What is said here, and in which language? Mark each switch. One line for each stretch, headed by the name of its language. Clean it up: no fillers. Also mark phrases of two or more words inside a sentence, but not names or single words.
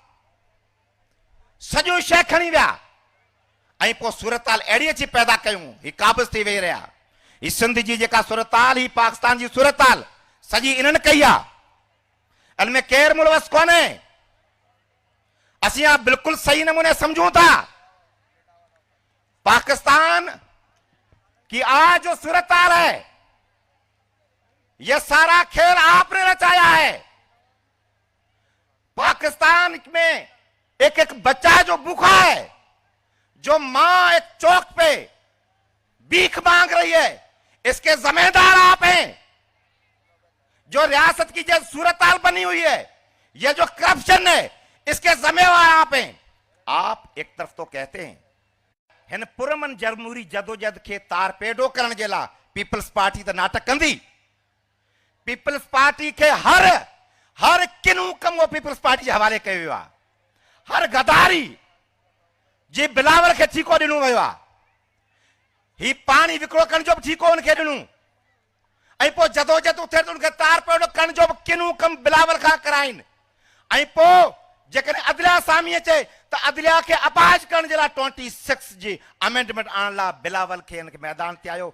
Sindhi: सॼो शइ खणी विया ऐं पोइ सूरत हाल अहिड़ी अची पैदा कयूं, ही काबिज़ थी वेही रहिया। ही सिंध जी जेका सूरत हाल, ही पाकिस्तान जी सूरत हाल सॼी इन्हनि कई आहे। इनमें केरु मुलवस कोन्हे। असीं यहाँ बिल्कुलु सही नमूने समझूं था।
Urdu: پاکستان کی آج جو صورت حال ہے، یہ سارا کھیل آپ نے رچایا ہے. پاکستان میں ایک ایک بچہ ہے جو بھوکا ہے، جو ماں ایک چوک پے بھیک مانگ رہی ہے، اس کے ذمہ دار آپ ہیں. جو ریاست کی جو صورت حال بنی ہوئی ہے، یہ جو کرپشن ہے، اس کے ذمہ وار آپ ہیں. آپ ایک طرف تو کہتے ہیں
Sindhi: हिन पुरमन जमहूरी जदोजहद के तार पेडो करण जे लाइ पीपल्स पार्टी त नाटक कंदी। पीपल्स पार्टी के हर किनू कम वो पीपल्स पार्टी जे हवाले कयो वियो आहे। हर गदारी जी बिलावल खे ठीको ॾिनो वियो आहे। ही पाणी विकिणो करण जो बि ठीको हुनखे ॾिनो ऐं पोइ जदोजहद थिए त हुनखे तार पेडो करण जो बि किनू कम बिलावल खां कराइनि। ऐं पोइ जेकॾहिं अदलिया सामी अचे त अदलिया खे अपाहिज करण जे लाइ 26 जी अमेंडमेंट आणण लाइ बिलावल खे हिनखे मैदान ते आयो।